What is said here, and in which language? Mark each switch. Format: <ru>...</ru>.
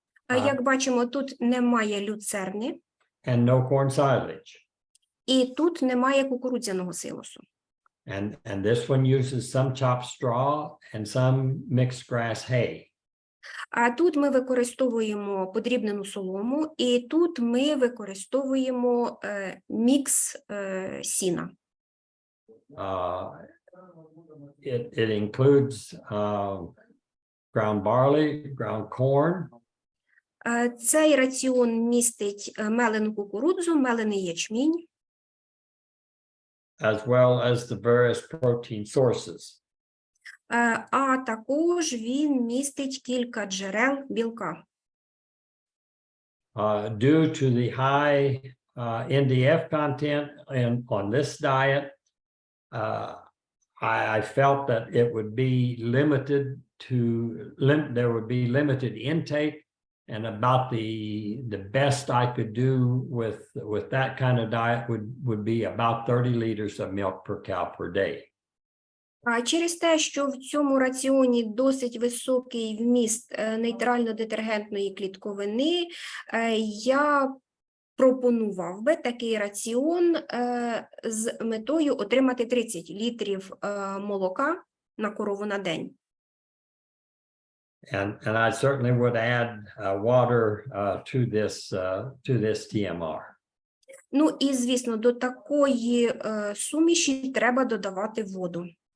<uk>Як бачимо, тут немає люцерни.</uk> <en>And no corn silage.</en> <uk>І тут немає кукурудзяного силосу.</uk> <en>And this one uses some chopped straw and some mixed grass hay.</en> <uk>А тут ми використовуємо подрібнену солому, і тут ми використовуємо мікс сіна.</uk> <en>It includes ground barley, ground corn.</en> <uk>Цей раціон містить мелену кукурудзу, мелений ячмінь.</uk> <en>As well as the various protein sources.</en> <uk>А також він містить кілька джерел білка.</uk> <en>Due to the high NDF content on this diet, I felt that it would be limited to, there would be limited intake, and about the best I could do with that kind of diet would be about 30 liters of milk per cow per day.</en> <uk>А через те, що в цьому раціоні досить високий вміст нейтрально-детергентної клітковини, я пропонував би такий раціон з метою отримати 30 літрів молока на корову на день.</uk> <en>And I certainly would add water to this TMR.</en> <uk>Ну і, звісно, до такої суміші треба додавати воду.</uk>